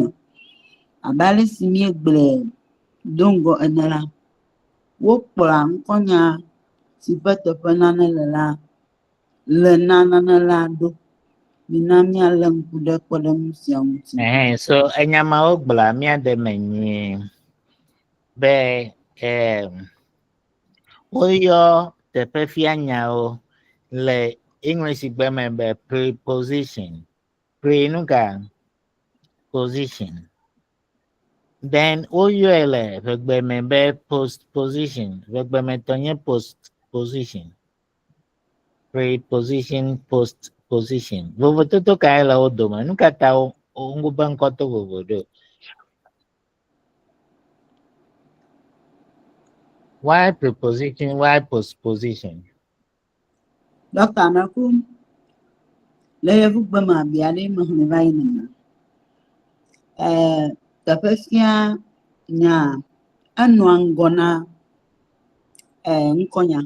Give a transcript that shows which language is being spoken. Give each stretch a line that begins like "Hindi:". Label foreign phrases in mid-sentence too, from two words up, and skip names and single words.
Ewe: Abe ale si míegblẽ do ŋgɔ ene la, wokplɔa ŋkɔnya si ƒe teƒe nane le la, le na nane la ɖo. Mina míalé ŋku ɖe kpɔɖeŋu sia ŋuti. So enyamawo gblɔa míaɖe me nyuie be woyɔ teƒe fianyawo le English gbe me be preposition. Pre-nuka position. Then woyɔe le vegbe me be postposition. Vegbe me tɔ nye
English: postposition. Preposition, postposition.
Ewe: Vovototo kae le wo dome. Nu ka ta wo be ŋkɔ to vovo ɖo?
English: Why preposition? Why postposition?
Ewe: Dɔkta Meku, le yevugbe me abi aɖe me xlẽ va yi nena. Teƒe fia nya enɔa ŋgɔ na ŋkɔnya.